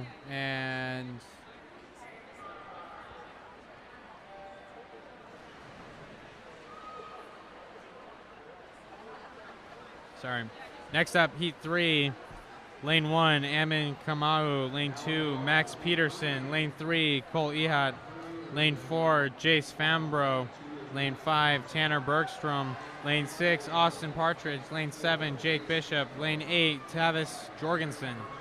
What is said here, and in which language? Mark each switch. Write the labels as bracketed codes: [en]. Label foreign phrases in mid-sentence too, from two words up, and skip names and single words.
[en] And next up, Heat 3, Lane 1, Amin Kamau. Lane 2, Max Peterson. Lane 3, Cole Ehat. Lane 4, Jace Fambro. Lane 5, Tanner Bergstrom. Lane 6, Austin Partridge. Lane 7, Jake Bishop. Lane 8, Tavis Jorgensen.